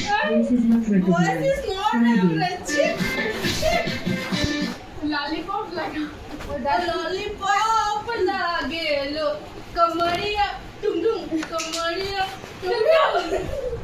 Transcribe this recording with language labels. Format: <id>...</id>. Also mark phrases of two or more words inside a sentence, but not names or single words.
<en>Voice is not Voice recognized. is not Try again. recognized. Shit.</en> <bho>लॉलीपॉप लगा लॉलीपॉप लागेलो कमरिया टुम टुम कमरिया टुम टुम</bho>